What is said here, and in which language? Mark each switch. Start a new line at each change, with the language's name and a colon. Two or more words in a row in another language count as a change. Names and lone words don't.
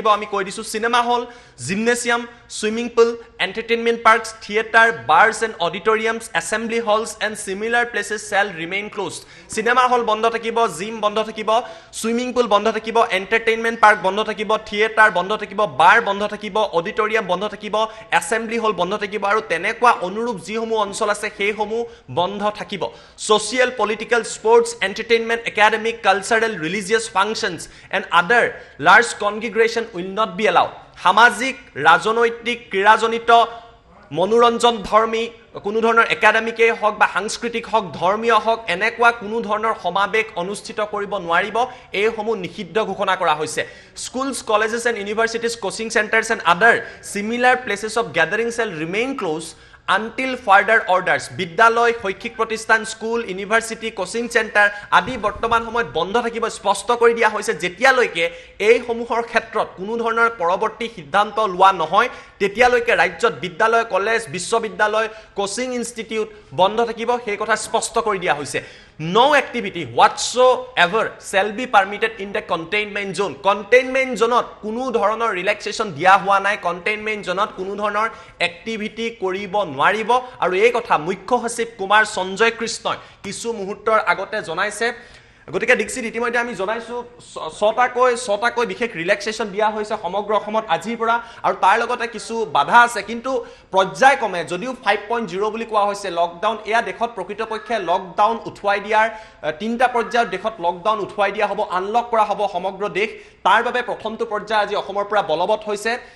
Assamese: আমি কৈ দিছো
English: cinema hall gymnasium swimming pool entertainment parks theatre bars and auditoriums assembly halls and similar places shall remain closed
Assamese: সিনেমা হল বন্ধ থাকিব জিম বন্ধ থাকিব
English: swimming pool
Assamese: বন্ধ থাকিব
English: entertainment park
Assamese: বন্ধ থাকিব থিয়েটাৰ বন্ধ থাকিব বাৰ বন্ধ থাকিব অডিটৰিয়াম বন্ধ থাকিব
English: assembly hall
Assamese: বন্ধ থাকিব আৰু তেনেকুৱা অনুৰূপ যিসমূহ অঞ্চল আছে সেইসমূহ বন্ধ থাকিব
English: social political sports entertainment academic cultural religious functions and other large congregation will not be
Assamese: allowed সামাজিক ৰাজনৈতিক ক্ৰীড়াজনিত মনোৰঞ্জন ধৰ্মী কোনো ধৰণৰ একাডেমিকে হওক বা সাংস্কৃতিক হওক ধৰ্মীয় হওক এনেকুৱা কোনো ধৰণৰ সমাবেশ অনুষ্ঠিত কৰিব নোৱাৰিব এই সমূহ নিষিদ্ধ ঘোষণা কৰা হৈছে
English: schools colleges and universities coaching centers and other similar places of gathering shall remain closed until further orders
Assamese: বিদ্যালয় শৈক্ষিক প্ৰতিষ্ঠান স্কুল ইউনিভাৰ্সিটি
English: coaching centre
Assamese: আদি বৰ্তমান সময়ত বন্ধ থাকিব স্পষ্ট কৰি দিয়া হৈছে যেতিয়ালৈকে এই সমূহৰ ক্ষেত্ৰত কোনো ধৰণৰ পৰৱৰ্তী সিদ্ধান্ত লোৱা নহয় তেতিয়ালৈকে ৰাজ্যত বিদ্যালয় কলেজ বিশ্ববিদ্যালয়
English: coaching institute
Assamese: বন্ধ থাকিব সেই কথা স্পষ্ট কৰি দিয়া হৈছে
English: No activity whatsoever shall be permitted in the containment zone. Containment zone
Assamese: কোনো ধৰণৰ ৰিলেক্সেশন দিয়া হোৱা নাই
English: containment zone
Assamese: কোনো ধৰণৰ activity কৰিব নোৱাৰিব আৰু এই কথা মুখ্য সচিব কুমাৰ সঞ্জয় কৃষ্ণই কিছু মুহূৰ্তৰ আগতে জনাইছে গতিকে ডিক্সিত ইতিমধ্যে আমি জনাইছো ছটাকৈ বিশেষ ৰিলেক্সেশন দিয়া হৈছে সমগ্ৰ অসমত আজিৰ পৰা আৰু তাৰ লগতে কিছু বাধা আছে কিন্তু পৰ্যায়ক্ৰমে যদিও 5.0 বুলি কোৱা হৈছে লকডাউন এয়া দেশত প্ৰকৃতপক্ষে লকডাউন উঠুৱাই দিয়াৰ তিনটা পৰ্যায়ত দেশত লকডাউন উঠুৱাই দিয়া হ'ব আনলক কৰা হ'ব সমগ্ৰ দেশ তাৰ বাবে প্ৰথমটো পৰ্যায় আজি অসমৰ পৰা বলবৎ হৈছে